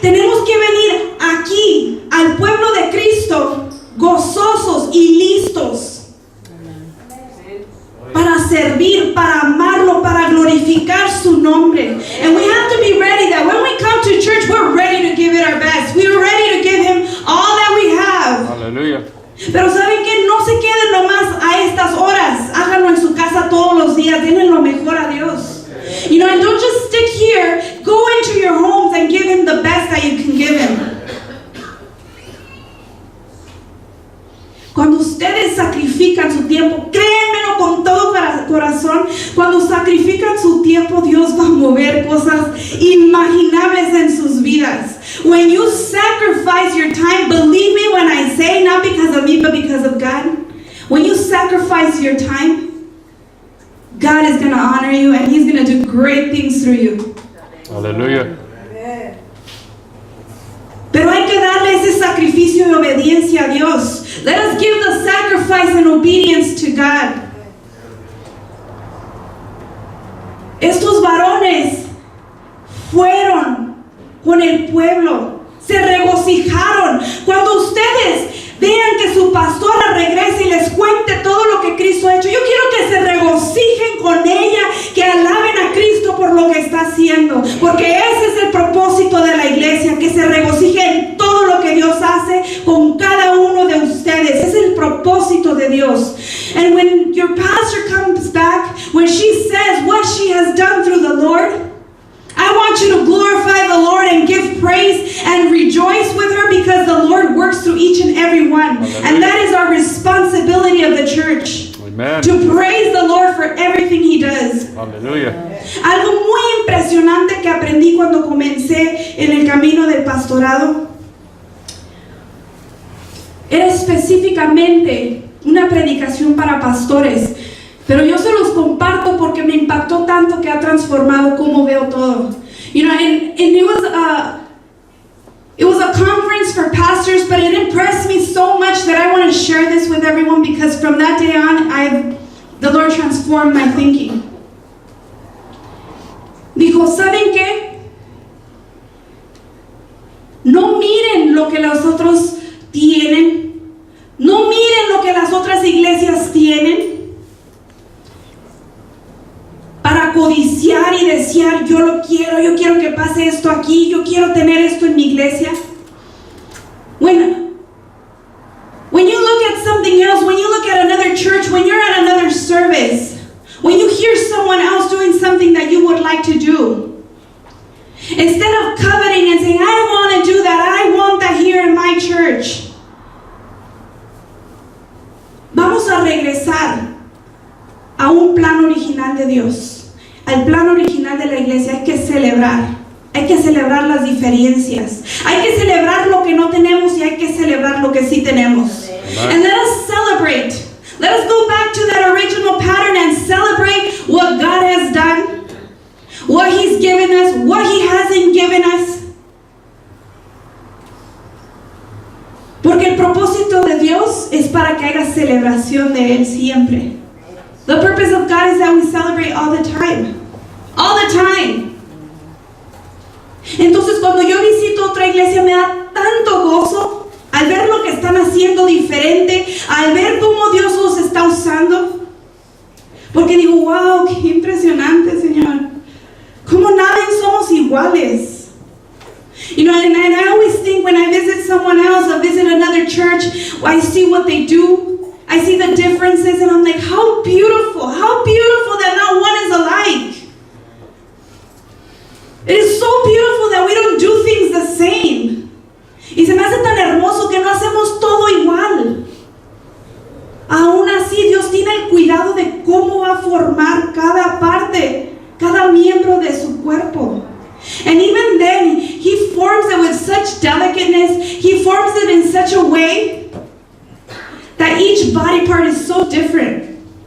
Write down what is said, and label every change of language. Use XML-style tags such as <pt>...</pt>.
<es>Tenemos que venir aquí al pueblo de Cristo gozosos y listos para servir, para amarlo, para glorificar su nombre.</es> <en>And we have to be ready that when we come to church, we're ready to give it our best. We are ready to give Him all that we have. Hallelujah.</en> <es>Pero ¿saben qué? No se queden nomás a estas horas. Háganlo en su casa todos los días. Denle lo mejor a Dios.</es> <en>You know, and don't just stick here. Go into your homes and give Him the best that you can give Him.</en> <es>Cuando ustedes sacrifican su tiempo, créanmelo con todo corazón, cuando sacrifican su tiempo, Dios va a mover cosas inimaginables en sus vidas.</es> <en>When you sacrifice your time, believe me when I say, not because of me, but because of God. When you sacrifice your time, God is going to honor you and He's going to do great things through you. Hallelujah.</en> <es>Pero hay que darle ese sacrificio de obediencia a Dios.</es> <en>Let us give the sacrifice and obedience to God.</en> <es>Estos varones fueron con el pueblo, se regocijaron. Cuando ustedes vean que su pastora regrese y les cuente todo lo que Cristo ha hecho, yo quiero que se regocijen con ella, que alaben a Cristo por lo que está haciendo, porque ese es el propósito de la iglesia, que se regocije en todo lo que Dios hace con cada uno de ustedes. Ese es el propósito de Dios.</es> <en>And when your pastor comes back, when she says what she has done through the Lord, I want you to glorify the Lord and give praise and rejoice with her, because the Lord works through each and every one. And that is our responsibility of the church. Amen. To praise the Lord for everything He does. Hallelujah.</en> <es>Algo muy impresionante que aprendí cuando comencé en el camino del pastorado era específicamente una predicación para pastores. Pero yo se los comparto porque me impactó tanto que ha transformado cómo veo todo.</es> <en>You know, and it was a conference for pastors, but it impressed me so much that I want to share this with everyone, because from that day on, the Lord transformed my thinking.</en> <es>Dijo, ¿saben qué? No miren lo que los otros tienen. No miren lo que las otras iglesias tienen, para codiciar y desear, yo quiero que pase esto aquí, yo quiero tener esto en mi iglesia.</es> <en>When you look at something else, when you look at another church, when you're at another service, when you hear someone else doing something that you would like to do, instead of coveting and saying, I don't want to do that, I want that here in my church,</en> <es>vamos a regresar a un plan original de Dios, al plan original de la iglesia. Hay que celebrar las diferencias, hay que celebrar lo que no tenemos y hay que celebrar lo que sí tenemos.</es> <en>And let us celebrate. Let us go back to that original pattern and celebrate what God has done, what He's given us, what He hasn't given us.</en> <es>Porque el propósito de Dios es para que haya celebración de Él siempre.</es> <en>The purpose of God is that we celebrate all the time. All the time.</en> <es>Entonces, cuando yo visito otra iglesia, me da tanto gozo al ver lo que están haciendo diferente, al ver cómo Dios los está usando. Porque digo, wow, qué impresionante, Señor. Como nadie somos iguales.</es> <en>You know, and I always think when I visit someone else, I visit another church, I see what they do, I see the differences, and I'm like, how beautiful that not one is alike. It is so beautiful that we don't do things the same.</en> <es>Y se me hace tan hermoso que no hacemos todo igual. Aún así, Dios tiene el cuidado de cómo va a formar cada parte, cada miembro de su cuerpo.</es> <en>And even then, He forms it with such delicateness. He forms it in such a way that each body part is so different.</en>